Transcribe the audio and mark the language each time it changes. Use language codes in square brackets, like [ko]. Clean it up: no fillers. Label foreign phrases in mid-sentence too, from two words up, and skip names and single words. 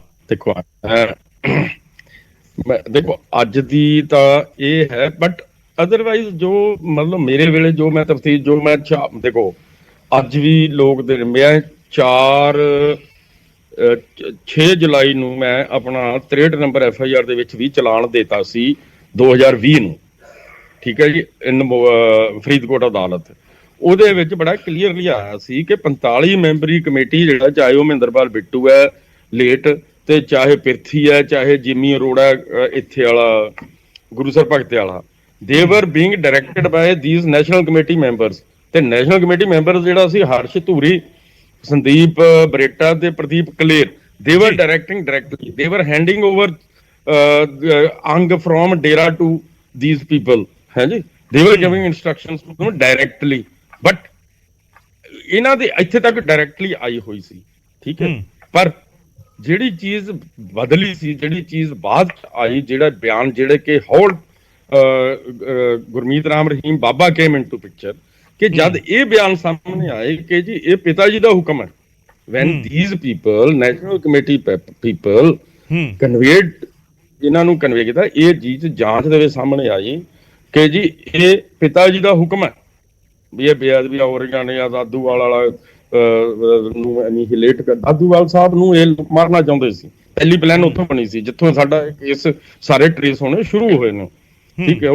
[pa] ਦੇਖੋ ਦੇਖੋ ਅੱਜ ਦੀ ਤਾਂ ਇਹ ਹੈ, [en] but otherwise [pa] ਜੋ ਮਤਲਬ ਮੇਰੇ ਵੇਲੇ ਜੋ ਮੈਂ ਤਫਤੀਸ਼ ਜੋ ਮੈਂ ਦੇਖੋ ਅੱਜ ਵੀ ਲੋਕ ਦੇ ਮੈਂ 6 ਜੁਲਾਈ ਨੂੰ ਮੈਂ ਆਪਣਾ 63 ਨੰਬਰ FIR ਦੇ ਵਿੱਚ ਵੀ ਚਲਾਨ ਦੇਤਾ ਸੀ 2020 ਨੂੰ, ਠੀਕ ਹੈ ਜੀ, ਫਰੀਦਕੋਟ ਅਦਾਲਤ। ਉਹਦੇ ਵਿੱਚ ਬੜਾ ਕਲੀਅਰਲੀ ਆਇਆ ਸੀ ਕਿ 45 ਮੈਂਬਰੀ ਕਮੇਟੀ ਜਿਹੜਾ, ਚਾਹੇ ਉਹ ਮਹਿੰਦਰਪਾਲ ਬਿੱਟੂ ਹੈ ਲੇਟ, ਤੇ ਚਾਹੇ ਪਿਰਥੀ ਹੈ, ਚਾਹੇ ਜਿਮੀ ਅਰੋੜਾ ਇੱਥੇ ਵਾਲਾ ਗੁਰੂਸਰ ਭਗਤ ਵਾਲਾ, [en] they were being directed by these national committee members। [pa] ਤੇ [en] national committee member [pa] ਜਿਹੜਾ ਸੀ ਹਰਸ਼ ਧੂਰੀ, ਸੰਦੀਪ ਬਰੇਟਾ ਤੇ ਪ੍ਰਦੀਪ ਕਲੇਰ, [en] they were directing directly, they were handing over ਅੰਗ from dera to these people, [pa] ਹੈ ਜੀ, [en] they were giving instructions to them directly, but [pa] ਇਹਨਾਂ ਦੇ ਇੱਥੇ ਤੱਕ ਡਾਇਰੈਕਟਲੀ ਆਈ ਹੋਈ ਸੀ, ਠੀਕ ਹੈ। ਪਰ ਜਿਹੜੀ ਚੀਜ਼ ਬਦਲੀ ਸੀ, ਜਿਹੜੀ ਚੀਜ਼ ਬਾਅਦ ਆਈ, ਜਿਹੜਾ ਬਿਆਨ ਜਿਹੜੇ ਕਿ ਹੌਲ ਗੁਰਮੀਤ ਰਾਮ ਰਹੀਮ ਬਾਬਾ [en] came into picture, [pa] ਕਿ ਜਦ ਇਹ ਬਿਆਨ ਸਾਹਮਣੇ ਆਏ ਕਿ ਜੀ ਇਹ ਪਿਤਾ ਜੀ ਦਾ ਹੁਕਮ ਹੈ, [en] when these people national committee people conveyed, [pa] ਇਹਨਾਂ ਨੂੰ ਕਨਵੇ ਕੀਤਾ, ਇਹ ਚੀਜ਼ ਜਾਂਚ ਦੇ ਵਿੱਚ ਸਾਹਮਣੇ ਆਈ ਕਿ ਜੀ ਇਹ ਪਿਤਾ ਜੀ ਦਾ ਹੁਕਮ ਹੈ ਵੀ ਇਹ ਬੇਅਦਬੀਆਂ ਹੋ ਰਹੀਆਂ ਨੇ। ਦਾਦੂਵਾਲ ਵਾਲਾ ਨੂੰ ਐਨੀਹਿਲੇਟ ਕਰ, ਦਾਦੂਵਾਲ ਸਾਹਿਬ ਨੂੰ ਇਹ ਮਾਰਨਾ ਚਾਹੁੰਦੇ ਸੀ, ਪਹਿਲੀ ਪਲਾਨ ਉੱਥੋਂ ਬਣੀ ਸੀ ਜਿੱਥੋਂ ਸਾਡਾ ਕੇਸ ਸਾਰੇ ਟ੍ਰੇਸ ਹੋਣੇ ਸ਼ੁਰੂ ਹੋਏ ਨੇ, ਠੀਕ ਹੈ।